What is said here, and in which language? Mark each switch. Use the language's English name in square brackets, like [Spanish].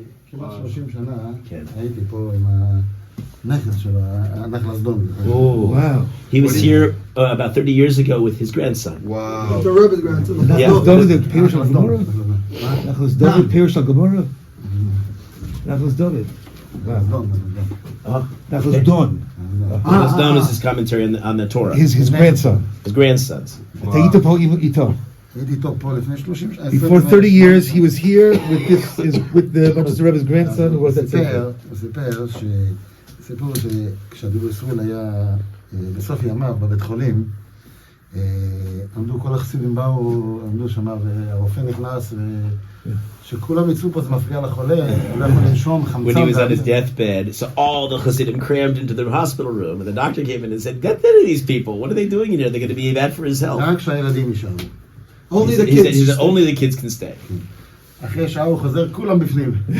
[Hebrew] כמעט 30 שנה הייתי פה עם הנכד שלו, הנכד סדום. [English] Oh, wow. He was here about 30 years ago with his grandson. [Hebrew] וואו. [English] The Rebbe's grandson. Nachlas David, Pirush al-Gemara? Nachlas David, Pirush al-Gemara? Nachlas David. Nachlas Don. Nachlas Don is his commentary on the Torah. His grandson. His grandsons. [Hebrew] אתה היית פה איתו. הייתי איתו פה לפני 30 שנה. [English] Before 30 years, he was here with the Medzhybizher Rebbe's grandson, who was at [Hebrew] הוא סיפר סיפור שכשהדיבור ישראל היה בסוף ימיו בבית חולים, עמדו כל החסידים באו, עמדו שם והרופא נכנס שכולם יצאו פה, זה מפריע לחולה, הוא לא יכול לנשום, חמצן. [English] When he was on his deathbed, so all the Hasidim crammed into the hospital room, and the doctor came in and said, "Get rid of these people. What are they doing in here? They're going to be bad for his health." [Hebrew] רק שהילדים נשארו. [English] Only the He said kids. only the kids can stay. [Hebrew] אחרי שעה הוא חוזר, כולם בפנים.